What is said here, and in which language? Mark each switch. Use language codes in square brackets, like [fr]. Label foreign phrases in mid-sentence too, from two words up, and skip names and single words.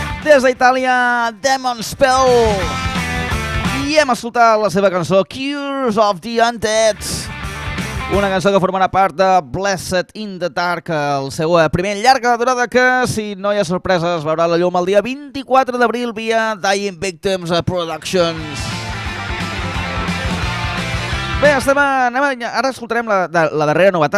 [ca] des d'Itàlia, Demon Spell. I hem escoltat la seva cançó Cures of the Undead, una cançó que formarà part de Blessed in the Dark, el seu primer llarga durada que, si no hi ha sorpreses, veurà la llum el dia 24 d'abril via Dying Victims Productions. Bé, ara escoltarem la darrera novetat.